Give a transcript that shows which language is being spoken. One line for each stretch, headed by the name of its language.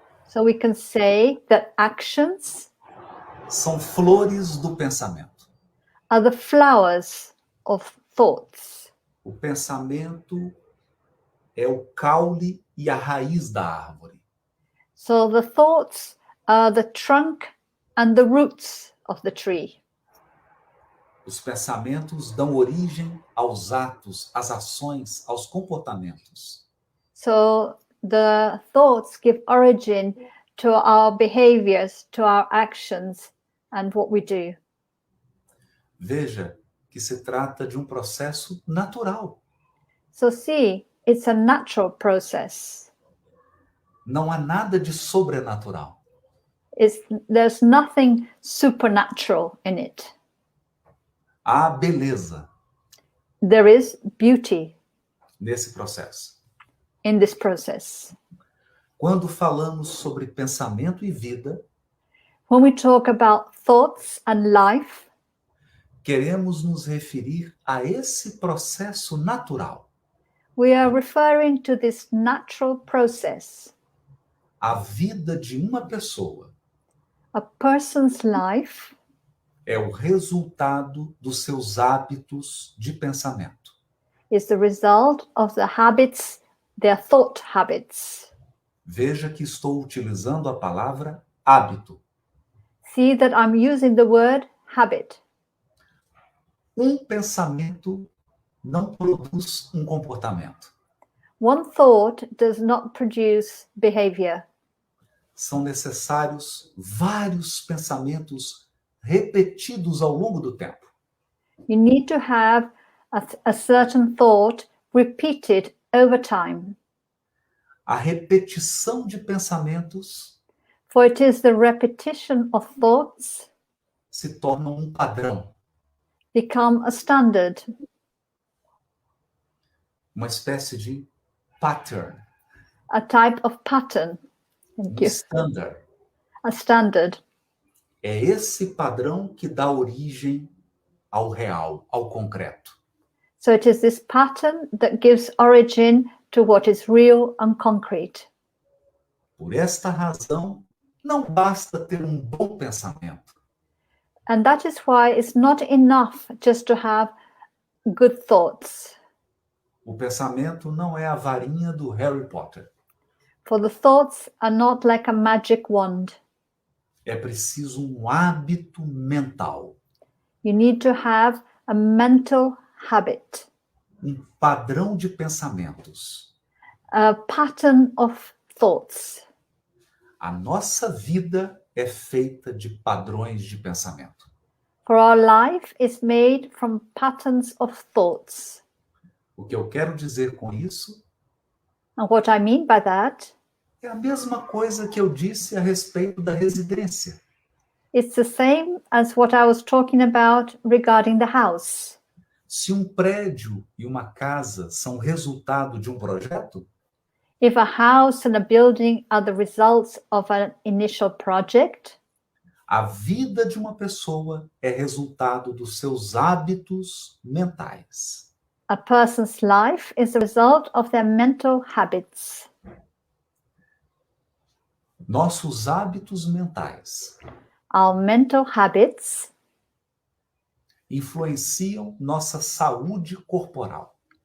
English: So we can say that actions
Portuguese: são flores do pensamento.
English: are the flowers of thoughts.
Portuguese: O pensamento é o caule e a raiz da árvore.
English: So the thoughts are the trunk and the roots of the tree.
Portuguese: Os pensamentos dão origem aos atos, às ações, aos comportamentos.
English: So the thoughts give origin to our behaviors, to our actions, and what we do.
Portuguese: Veja que se trata de um processo natural.
English: So see, it's a natural process.
Portuguese: Não há nada de sobrenatural.
English: There's nothing supernatural in it.
Portuguese: Há beleza
English: There is beauty
Portuguese: nesse processo.
English: in this process.
Portuguese: Quando falamos sobre pensamento e vida,
English: When we talk about thoughts and life,
Portuguese: queremos nos referir a esse processo natural,
English: we are referring to this natural process.
Portuguese: a vida de uma pessoa
English: A person's life
Portuguese: é o resultado dos seus hábitos de pensamento.
English: is the result of the habits, their thought habits.
Portuguese: Veja que estou utilizando a palavra hábito.
English: See that I'm using the word habit.
Portuguese: Um pensamento não produz um comportamento.
English: One thought does not produce behavior.
Portuguese: São necessários vários pensamentos repetidos ao longo do tempo.
English: You need to have a certain thought repeated over time.
Portuguese: A repetição de pensamentos
English: For it is the repetition of thoughts
Portuguese: se torna um padrão,
English: become a standard,
Portuguese: uma espécie de pattern,
English: a type of pattern. Thank you. standard. A standard.
Portuguese: É esse padrão que dá origem ao real, ao concreto.
English: So it is this pattern that gives origin to what is real and concrete.
Portuguese: Por esta razão, não basta ter um bom pensamento.
English: And that is why it's not enough just to have good thoughts.
Portuguese: O pensamento não é a varinha do Harry Potter.
English: For the thoughts are not like a magic wand.
Portuguese: É preciso um hábito mental,
English: You need to have a mental habit,
Portuguese: um padrão de pensamentos.
English: a pattern of thoughts.
Portuguese: A nossa vida é feita de padrões de pensamento.
English: For our life is made from patterns of thoughts.
Portuguese: O que eu quero dizer com isso
English: And what I mean by that,
Portuguese: é a mesma coisa que eu disse a respeito da residência.
English: it's the same as what I was talking about regarding the house.
Portuguese: Se um prédio e uma casa são resultado de um projeto,
English: If a house and a building are the results of an initial project,
Portuguese: a vida de uma pessoa é resultado dos seus hábitos mentais.
English: a person's life is the result of their mental habits.
Portuguese: Nossos hábitos mentais
English: Our mental habits
Portuguese: influenciam nossa saúde corporal.